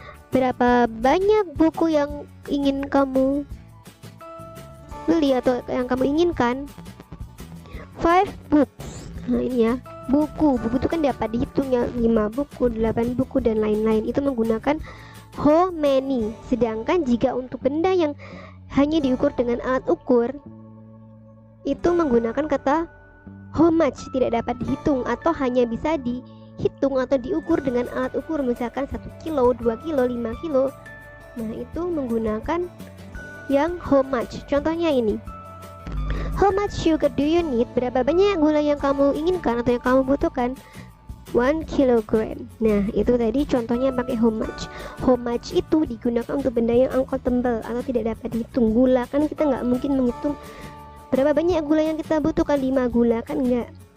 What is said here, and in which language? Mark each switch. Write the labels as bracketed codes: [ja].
[id] Berapa banyak buku yang ingin kamu beli atau yang kamu inginkan? [en] 5 books. [id] Nah ini ya, buku itu kan dapat dihitung ya, 5 buku, 8 buku dan lain-lain. Itu menggunakan [en] how many. [id] Sedangkan jika untuk benda yang hanya diukur dengan alat ukur, itu menggunakan kata [en] how much, [id] tidak dapat dihitung atau hanya bisa dihitung atau diukur dengan alat ukur, misalkan 1 kilo, 2 kilo, 5 kilo. Nah itu menggunakan yang [en] how much. [id] Contohnya ini, [en] how much sugar do you need? [id] Berapa banyak gula yang kamu inginkan atau yang kamu butuhkan? 1 kilogram. Nah itu tadi contohnya pakai [en] how much. How much [id] itu digunakan untuk benda yang uncountable atau tidak dapat dihitung. Gula kan kita nggak mungkin menghitung berapa banyak gula yang kita butuhkan, 5 gula kan enggak.